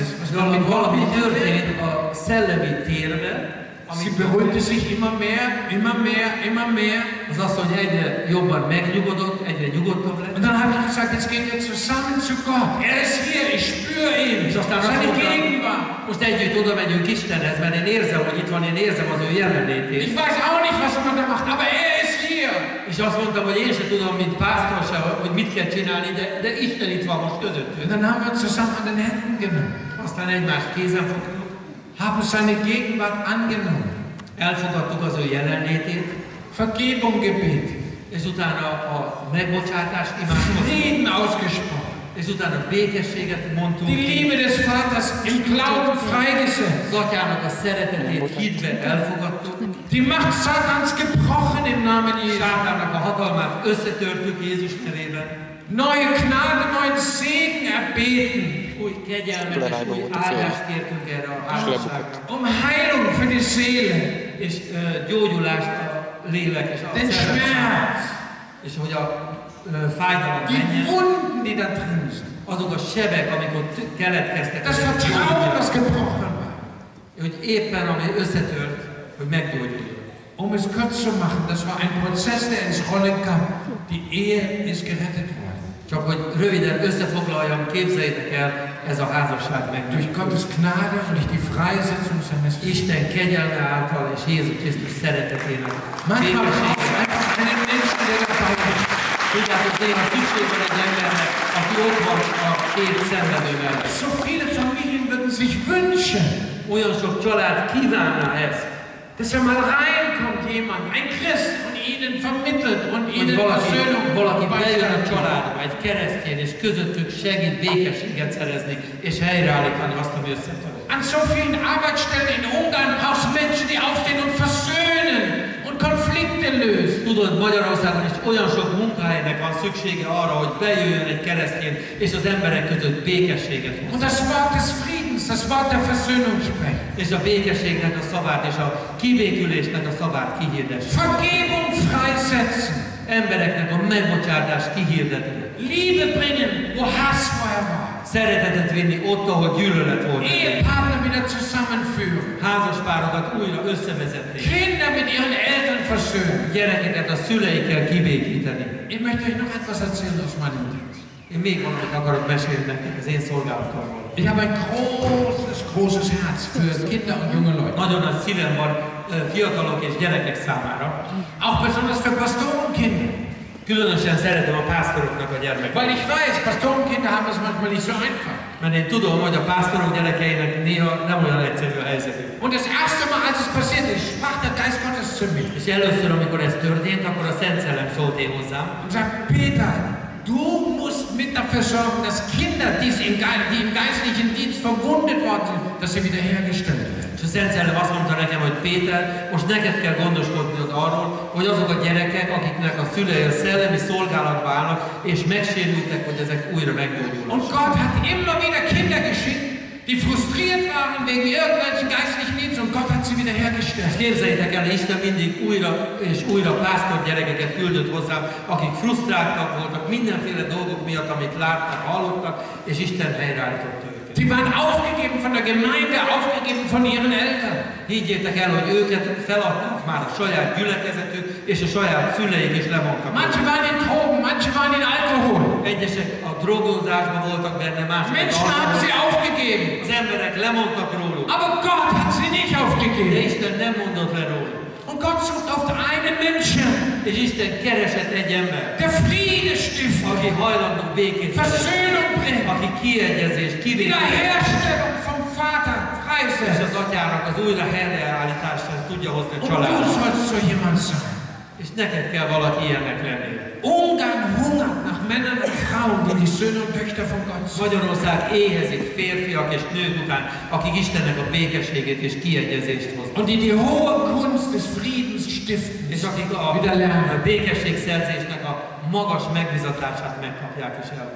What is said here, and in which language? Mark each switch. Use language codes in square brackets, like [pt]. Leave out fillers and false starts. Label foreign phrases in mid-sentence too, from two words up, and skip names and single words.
[de] Was [hu] valami történt a szellemi térben. [de] Sie beruhigte sich immer mehr, immer mehr, immer mehr. [hu] Az az, hogy egyre jobban megnyugodott, egyre nyugodtabb lett. [de] Und dann habe ich gesagt, jetzt gehen wir zusammen zu Gott. Er ist hier, ich spüre ihn. [hu] És aztán [de] seine Gegenwart. [hu] Most együtt oda megyünk Istenhez, mert én érzem, hogy itt van, én érzem az ő jelenlétét. [de] Ich weiß auch nicht, was man da macht, aber er ist hier. [hu] És azt mondtam, hogy én sem tudom, mint pásztor se, hogy mit kell csinálni, de Isten itt van most közöttünk. [de] Und dann haben wir uns zusammen an den Händen genommen. [hu] Aztán egymást kézen fogtuk. [de] Haben seine Gegenwart angenommen. [hu] Elfogadtuk az ő jelenlétét. [de] Vergebung gebeten. [hu] És utána a megbocsátást imádkoztunk. [de] Frieden ausgesprochen. [hu] És utána békességet mondtunk. [de] Die Liebe des Vaters im Glauben freigesetzt. [hu] Az Atyának a szeretetét hitve elfogadtuk. [de] Die Macht Satans gebrochen im Namen Jesu. [hu] Sátának a hatalmát összetörtük Jézus nevében. [de] Neue Gnade, neuen Segen erbeten. [hu] Új kegyelmet és új áldást kértünk erre a házasságra. [de] Um Heilung für die Seele. [hu] És gyógyulást a lélek és a [de] Schmerz. [hu] És hogy a fájdalom [de] die [hu] menjen. [de] Wunden, die da drin sind. [hu] Azok a sebek, amik ott keletkeztek. [de] Das Vertrauen, das gebrochen war. [hu] Hogy éppen ami összetört, hogy meggyógyuljon. [de] Um es kurz zu machen, das war ein Prozess, der ins Rollen kam. Die Ehe ist gerettet worden. [hu] Csak hogy röviden összefoglaljam, képzeljétek el, ez a házasság meg. [de] Durch Gottes Gnade und durch die Freisetzung seines [hu] Isten kegyelme által és Jézus Krisztus szeretetének. [de] Manchmal braucht es einfach einen Menschen, der dabei ist. [hu] Tudjátok, néha szükség van egy embernek, aki ott van a két szenvedő mellett. [de] So viele Familien würden sich wünschen, [hu] olyan sok család kívánna ezt, [de] dass mal reinkommt jemand, ein Christ, und ihnen vermittelt und ihnen Versöhnung [hu] valaki bejön a családba, egy keresztény, és közöttük segít békességet szerezni, és helyreállítani azt, ami összetört. [de] An so vielen Arbeitsstellen in Ungarn brauchst du Menschen, die aufstehen und versöhnen und Konflikte lösen. [hu] Tudod, Magyarországon is olyan sok munkahelynek van szüksége arra, hogy bejöjjön egy keresztény, és az emberek között békességet hoz. [de] Und das Wort des Friedens, das Wort der Versöhnung sprechen. [hu] És a békességnek a szavát, és a kibékülésnek a szavát kihirdesse. [de] Vergebung freisetzen. [hu] Embereknek a megbocsátást kihirdetni. [de] Liebe bringen, wo Hass vorher war. [hu] Szeretetet vinni ott, ahol gyűlölet volt. [de] Ehepartner wieder zusammenführen. [hu] Házaspárokat újra összevezetni. [de] Kinder mit ihren Eltern versöhnen. [hu] Gyerekeket a szüleikkel kibékíteni. [de] Ich möchte euch noch etwas erzählen aus meinem Dienst. [hu] Én még valamit akarok mesélni nektek az én szolgálatomról. [de] Ich habe ein großes Herz für Kinder und junge Leute. [hu] Nagyon nagy szívem van fiatalok és gyerekek számára. [de] Auch besonders für Pastorenkinder. [hu] Különösen szeretem a pásztoroknak a gyermekeket. [de] Weil ich weiß, Pastorenkinder haben es manchmal nicht so einfach. [hu] Mert én tudom, hogy a pásztorok gyerekeinek néha nem olyan egyszerű a helyzetük. [de] Und das erste Mal, als es passiert ist, sprach der Geist Gottes zu mir. [hu] És először, amikor ez történt, akkor a Szent Szellem szólt én hozzám. [de] Und sagt, Peter, du musst mit dafür sorgen, dass Kinder, die im geistlichen Dienst verwundet worden sind, dass sie wiederhergestellt werden. [hu] És a Szent Szellem azt mondta nekem, hogy Péter, most neked kell gondoskodnod arról, hogy azok a gyerekek, akiknek a szülei a szellemi szolgálatba állnak, és megsérültek, hogy ezek újra meggyógyulnak. [de] Und Gott hat immer wieder Kinder geschickt, die frustriert waren wegen irgendwelchen geistlichen Dienst, und Gott hat sie wiederhergestellt. [hu] Képzeljétek el, Isten mindig újra és újra pásztor gyerekeket küldött hozzám, akik frusztráltak voltak mindenféle dolgok miatt, amit láttak, hallottak, és Isten helyreállította őket. [de] Sie waren aufgegeben von der Gemeinde, aufgegeben von ihren Eltern. [hu] Higgyétek el, hogy őket feladták már a saját gyülekezetük, és a saját szüleik is lemondtak. [de] Manche waren in Drogen, manche waren in Alkohol. [hu] Egyesek a drogozásban voltak benne, mások [de] Menschen haben sie aufgegeben. [hu] az emberek lemondtak róluk. [de] Aber Gott hat sie nicht [hu] De [de] aufgegeben. [hu] Isten nem mondott le róluk. [de] Und Gott sucht auf einen Menschen, [hu] És Isten keresett egy ember, [de] der Friede stiftet, [hu] aki hajlandó békét szerezni, [de] Versöhnung bringt, [hu] aki kiegyezés, kivétel, [de] Wiederherstellung vom Vater [hu] és [de] freisetzt. [hu] az atyának az újra helyreállításra tudja hozni a [de] Und du [hu] családot. [de] sollst so jemand sein. [hu] És neked kell valaki ilyennek lenni. [de] Ungarn hungert nach Söhne und Töchter von Gott suchen. [hu] Magyarország éhezik férfiak és nők után, akik Istennek a békességét és kiegyezést hoznak. [de] Und die die hohe Kunst des Friedens stiften. [hu] És akik a békességszerzésnek a magas megbizatását megkapják és elvárják.